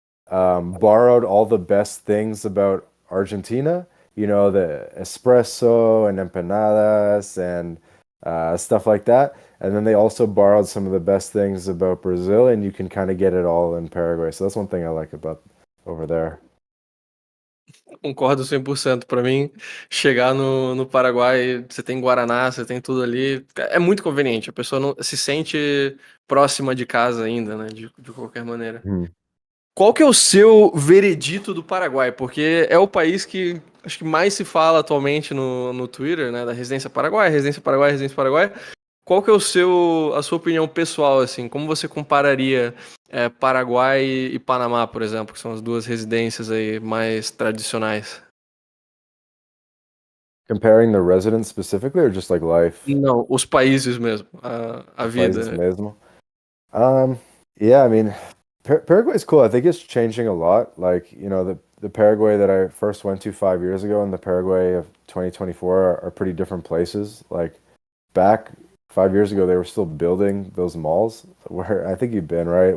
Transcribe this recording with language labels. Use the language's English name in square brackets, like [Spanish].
[English] borrowed all the best things about Argentina. You know, the espresso and empanadas and stuff like that. And then they also borrowed some of the best things about Brazil, and you can kind of get it all in Paraguay. So that's one thing I like about over there. [Portuguese] Concordo 100%. Para mim, chegar no Paraguai, você tem Guaraná, você tem tudo ali, é muito conveniente. A pessoa não se sente próxima de casa ainda, né? De qualquer maneira. Qual que é o seu veredito do Paraguai? Porque é o país que acho que mais se fala atualmente no Twitter, né? Da residência Paraguai, residência Paraguai, residência Paraguai. Qual que é a sua opinião pessoal, assim? Como você compararia Paraguai e Panamá, por exemplo, que são as duas residências aí mais tradicionais? [English] Comparing the residents specifically or just like life? [Portuguese] Não, os países mesmo, a vida. Países mesmo. [English] Yeah, I mean, Paraguay is cool. I think it's changing a lot. Like, you know, the Paraguay that I first went to 5 years ago and the Paraguay of 2024 are pretty different places. Like, back 5 years ago, they were still building those malls where I think you've been, right?